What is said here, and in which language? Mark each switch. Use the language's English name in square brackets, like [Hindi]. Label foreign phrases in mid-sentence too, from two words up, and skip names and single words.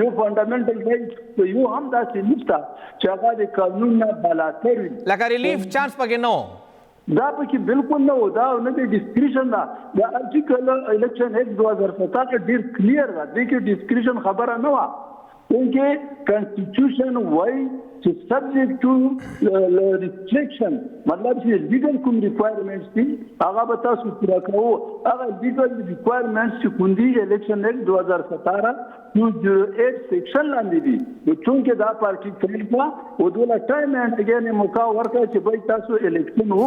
[Pashto] یو [English] fundamental right [Pashto] یو هم داسې نشته چې هغه د قانون نه بالاتر وي لکه [English] relief chance [Pashto] پکې نه دا پکې بالکل نه و. دا نه د ډسکریشن ده د ارټیکل الیکشن ایکټ 2017 ډېر کلیر ده دې کې ډسکریشن خبره نه وه کیونکہ کنسٹیٹیوشن وائی چې [English] subject to restriction [Pashto] مطلب چې لیګل کوم ریکوایرمنټس دي هغه به تاسو پوره کوو. هغه [English] legal requirements [Pashto] چې کوم دي الیکشن ایکټ 2017 208 سیکشن لاندې دي نو چونکې دا پارټي فیل کړه او دوله [English] time and again [Pashto] موقع ورکړه چې بای تاسو الیکشن وکړو.